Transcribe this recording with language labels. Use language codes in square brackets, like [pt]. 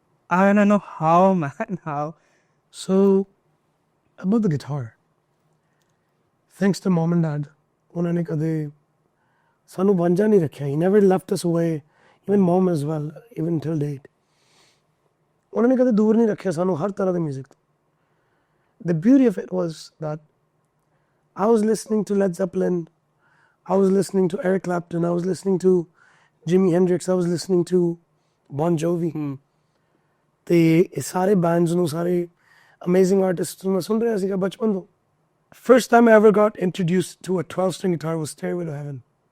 [en] I wanna know how, man, how? So about the guitar, thanks to mom and dad, [pa] ਉਹਨਾਂ ਨੇ ਕਦੇ ਸਾਨੂੰ ਵਾਂਝਾ ਨਹੀਂ ਰੱਖਿਆ. [en] He never left us away, even mom as well, even till date. [pa] ਉਹਨਾਂ ਨੇ ਕਦੇ ਦੂਰ ਨਹੀਂ ਰੱਖਿਆ ਸਾਨੂੰ ਹਰ ਤਰ੍ਹਾਂ ਦੇ ਮਿਊਜ਼ਿਕ ਤੋਂ. [en] The beauty of it was that I was listening to Led Zeppelin, I was listening to Eric Clapton, I was listening to Jimi Hendrix, I was listening to Bon Jovi. [pa] ਤੇ ਇਹ ਸਾਰੇ bands ਨੂੰ ਸਾਰੇ amazing artists ਨੂੰ ਮੈਂ ਸੁਣ ਰਿਹਾ ਸੀਗਾ ਬਚਪਨ ਤੋਂ. [en] First time I ever got introduced to a 12-string guitar was Stairway to Heaven.